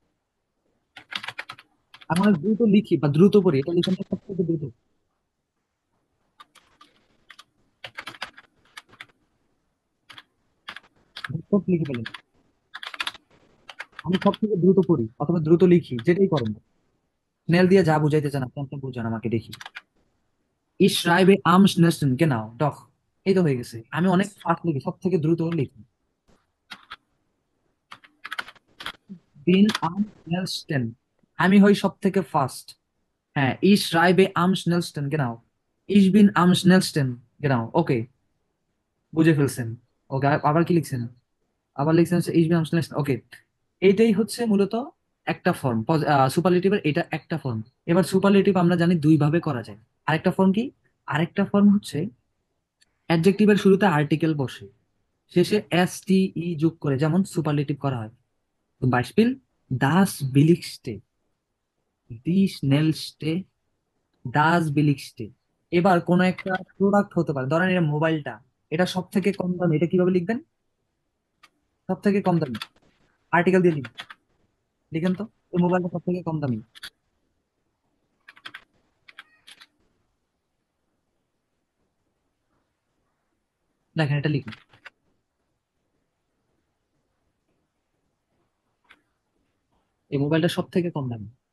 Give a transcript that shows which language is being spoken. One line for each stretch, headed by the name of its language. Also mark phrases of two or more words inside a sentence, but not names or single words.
Bangla: আমি অনেক দ্রুত লিখি বা দ্রুত পড়ি, এটা লিখেন তো, সব থেকে দ্রুত, সব লিখে ফেলেন। আমি সব থেকে দ্রুত পড়ি অথবা দ্রুত লিখি, যেটাই করেন। স্নেল দিয়ে যা বুঝাইতে চান আপনি, আপনি বুঝান আমাকে দেখি।
German: Ich schreibe am schnellsten, genau, doch,
Bangla: এই তো হয়ে গেছে। আমি অনেক ফাস্ট লিখি, সব থেকে দ্রুত লিখি।
German: bin am schnellsten,
Bangla: আমি হই সব থেকে ফাস্ট। হ্যাঁ,
German: ich schreibe am schnellsten, genau, ich bin am schnellsten, genau,
Bangla: ওকে, বুঝে ফেলছেন। ওকে, আবার কি লিখছেন, আবার লিখছেন হচ্ছে
German: ich bin am schnellsten,
Bangla: ওকে। এইটাই হচ্ছে মূলত একটা ফর্ম, সুপারলেটিভের এটা একটা ফর্ম। এবার সুপারলেটিভ আমরা জানি দুই ভাবে করা যায়। আরেকটা ফর্ম কি, আরেকটা ফর্ম হচ্ছে অ্যাডজেক্টিভের শুরুতে আর্টিকেল বসে, শেষে STE যোগ করে, যেমন সুপারলেটিভ করা হয়।
German: Zum Beispiel das billigste, die schnellste, das billigste।
Bangla: এবার কোন একটা প্রোডাক্ট হতে পারে, ধরেন এটা মোবাইলটা, এটা সব থেকে কম দামি, এটা কিভাবে লিখবেন, সব থেকে কম দামি, আর্টিকেল দিয়ে লিখবেন। লিখেন তো, এই মোবাইলটা সব থেকে কম দামি, দেখেন এটা লিখুন, এই মোবাইলটা সব থেকে কম দামি।